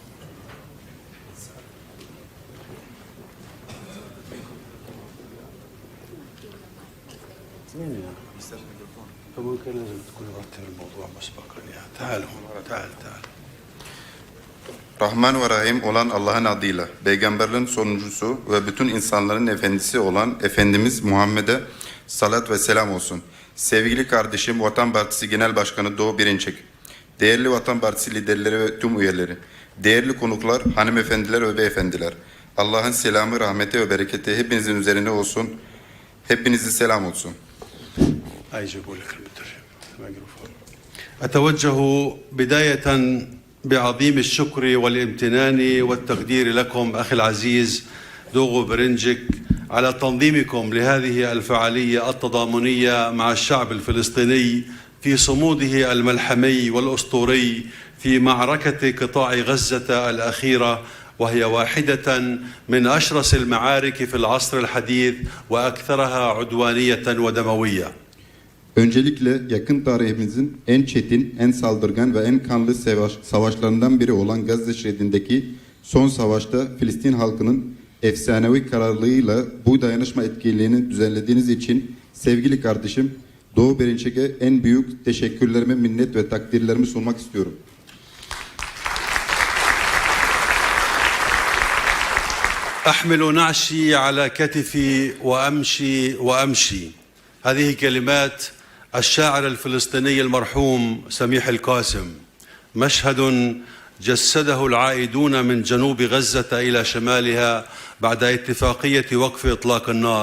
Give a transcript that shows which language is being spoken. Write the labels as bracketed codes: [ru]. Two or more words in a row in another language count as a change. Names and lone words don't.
[ar] فممكن لازم تكون غطي الموضوع مسبقا يعني. تعالوا تعال. [tr] Rahman ve Rahim olan Allah'ın adıyla, peygamberlerin sonuncusu ve bütün insanların efendisi olan Efendimiz Muhammed'e salat ve selam olsun. Sevgili kardeşim Vatan Partisi Genel Başkanı Doğu Perinçek, değerli Vatan Partisi liderleri ve tüm üyeleri, Değerli konuklar, hanımefendiler ve beyefendiler. Allah'ın selamı, rahmeti ve bereketi hepinizin üzerine olsun. Hepinize selam olsun. [ar] أجي أقول لك المترجم الميكروفون. أتوجه بداية بعظيم الشكر والامتنان والتقدير لكم أخي العزيز دوغو برنجك على تنظيمكم لهذه الفعالية التضامنية مع الشعب الفلسطيني في صموده الملحمي والأسطوري في معركة قطاع غزة الأخيرة، وهي واحدة من أشرس المعارك في العصر الحديث وأكثرها عدوانية ودموية. [tr] Öncelikle yakın tarihimizin en çetin, en saldırgan ve en kanlı savaşlarından biri olan Gazze şeridindeki son savaşta Filistin halkının efsanevi kararlılığıyla bu dayanışma etkinliğini düzenlediğiniz için sevgili kardeşim Doğu Berinçek'e en büyük teşekkürlerimi, minnet ve takdirlerimi sunmak istiyorum. [ar] أحمل نعشي على كتفي وأمشي. هذه كلمات الشاعر الفلسطيني المرحوم سميح القاسم. مشهد جسده العائدون من جنوب غزة إلى شمالها بعد اتفاقية وقف إطلاق النار.